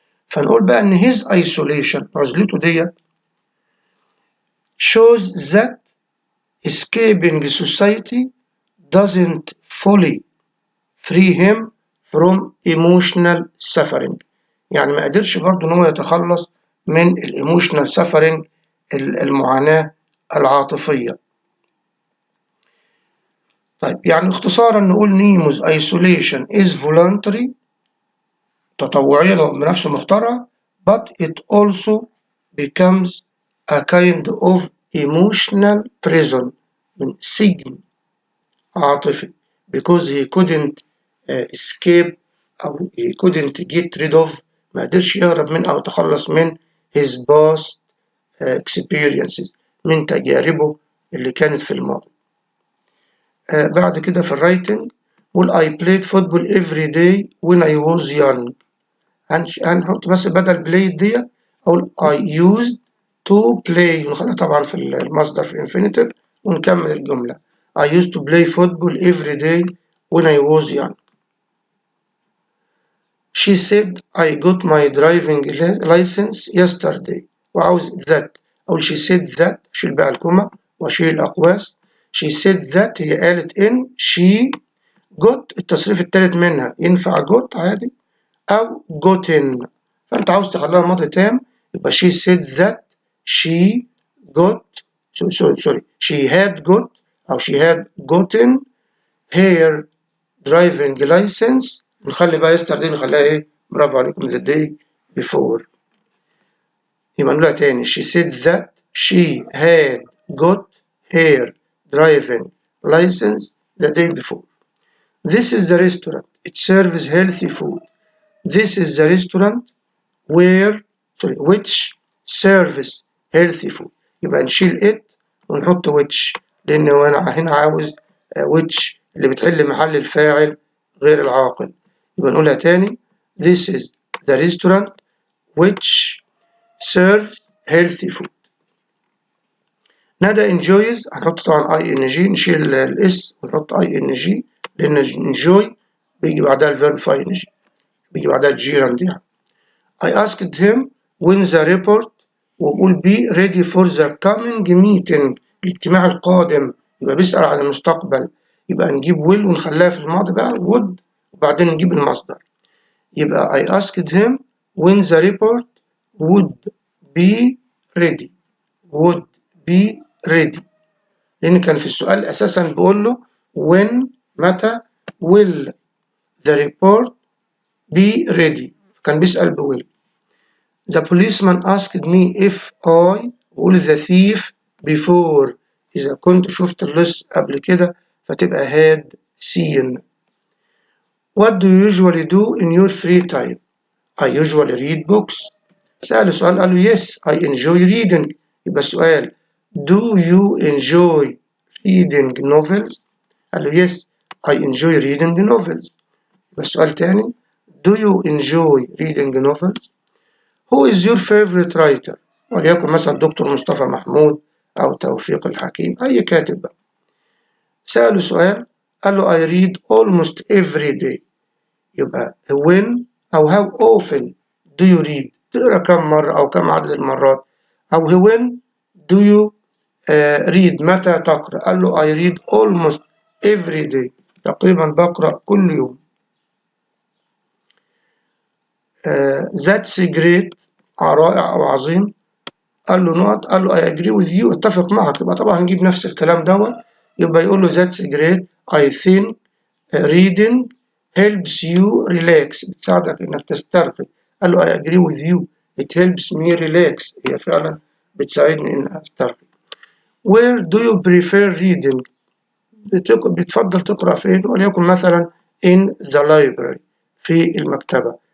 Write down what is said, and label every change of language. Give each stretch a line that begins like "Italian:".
Arabic: فنقول بقى إن
English: his isolation،
Arabic: عزلته ديت
English: shows that escaping society doesn't fully free him from emotional suffering،
Arabic: يعني ما قدرش برضه إن هو يتخلص من الايموشنال suffering، المعاناة العاطفية. طيب يعني اختصارا نقول نيمو's isolation
English: is voluntary،
Arabic: تطوعيا وبنفسه مختارها،
English: but it also becomes a kind of emotional prison،
Arabic: من سجن عاطفي،
English: because he couldn't escape
Arabic: أو
English: he couldn't get rid of،
Arabic: ما قدرش يهرب من أو يتخلص من
English: his past experiences،
Arabic: من تجاربه اللي كانت في الماضي. بعد كده في الرايتنج قول
English: I played football every day when I was young،
Arabic: هنحط بس بدل played ديت أقول
English: I used to play،
Arabic: نخليها طبعا في المصدر في infinitive ونكمل الجملة.
English: I used to play football every day when I was young. She said I got my driving license yesterday،
Arabic: وعاوز
English: that
Arabic: أقول
English: she said that،
Arabic: أشيل بقى الكومة وأشيل الأقواس.
English: She said that
Arabic: هي قالت إن
English: she got
Arabic: التصريف التالت منها ينفع got عادي أو gotten، فأنت عاوز تخليها ماضي تام يبقى
English: she said that she got sorry she had got أو she had gotten her driving license.
Arabic: نخلي بقى يستر دي نخليها إيه؟ برافو عليكم
English: the day before.
Arabic: يبقى نقولها تاني
English: she said that she had got her driving license the day before. This is the restaurant. It serves healthy food. This is the restaurant which serves healthy food.
Arabic: يبقى نشيل it ونحط which، لأن هو أنا هنا عاوز which اللي بتحل محل الفاعل غير العاقل. يبقى نقولها تاني:
English: This is the restaurant which serves healthy food.
Arabic: ندى enjoys هنحط طبعا ing، نشيل الاس ونحط ing، لأن enjoy بيجي بعدها الفيرب في ing، بيجي بعدها الجيرند يعني.
English: I asked him when the report،
Arabic: وبقول
English: be ready for the coming meeting،
Arabic: الاجتماع القادم، يبقى بيسأل عن المستقبل، يبقى نجيب will ونخليها في الماضي بقى would، وبعدين نجيب المصدر.
English: يبقى I asked him when the report would be ready، would be ready،
Arabic: لأن كان في السؤال أساسا بيقول له
English: when، متى، will the report be ready،
Arabic: كان بيسأل
English: بwill. The policeman asked me if I، بقول the thief before،
Arabic: إذا كنت شفت اللص قبل كده فتبقى
English: had seen. What do you usually do in your free time؟ I usually read books.
Arabic: سأل سؤال قال له
English: yes I enjoy reading،
Arabic: يبقى السؤال
English: do you enjoy reading novels؟
Arabic: قال له
English: yes I enjoy reading novels.
Arabic: يبقى السؤال تاني
English: do you enjoy reading novels؟ Who is your favorite writer؟
Arabic: وليكن مثلا دكتور مصطفى محمود أو توفيق الحكيم، أي كاتب بقى. سأله سؤال قال له
English: I read almost every day،
Arabic: يبقى when أو
English: how often do you read،
Arabic: تقرأ كم مرة أو كم عدد المرات، أو
English: when do you read،
Arabic: متى تقرأ، قال له I read almost every day، تقريبا بقرأ كل يوم.
English: That's great،
Arabic: رائع أو عظيم، قال له نقط، قال له
English: I agree with you،
Arabic: اتفق معك، يبقى طبعا نجيب نفس الكلام دوت، يبقى يقول له
English: that's great I think reading helps you relax،
Arabic: بتساعدك انك تسترخي، قال له
English: I agree with you it helps me relax،
Arabic: هي فعلا بتساعدني ان استرخي.
English: Where do you prefer reading؟
Arabic: بتفضل تقرأ فين؟ وليكن مثلا
English: in the library،
Arabic: في المكتبة.